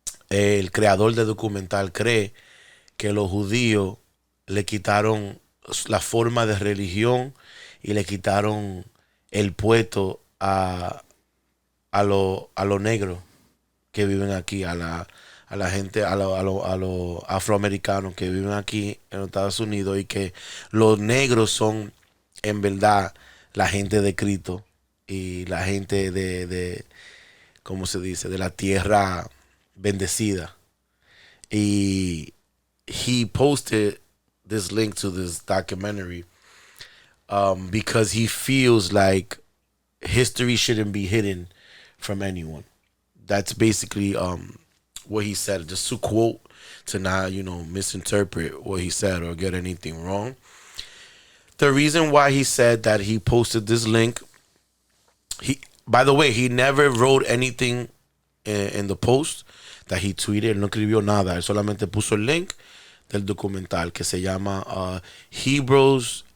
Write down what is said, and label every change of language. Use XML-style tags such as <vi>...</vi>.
<es>el creador del documental cree que los judíos le quitaron la forma de religión y le quitaron el puesto a los negros que viven aquí, a la gente, a los afroamericanos que viven aquí en los Estados Unidos, y que los negros son en verdad la gente de Cristo y la gente de ¿cómo se dice? De la tierra bendecida.</es> <en>Y he posted this link to this documentary because he feels like history shouldn't be hidden from anyone. That's basically what he said, just to quote, to not, misinterpret what he said or get anything wrong. The reason why he said that he posted this link, by the way, he never wrote anything in the post that he tweeted.</en> <es>Él no escribió nada. Él solamente puso el link del documental que se llama Hebrews.</es>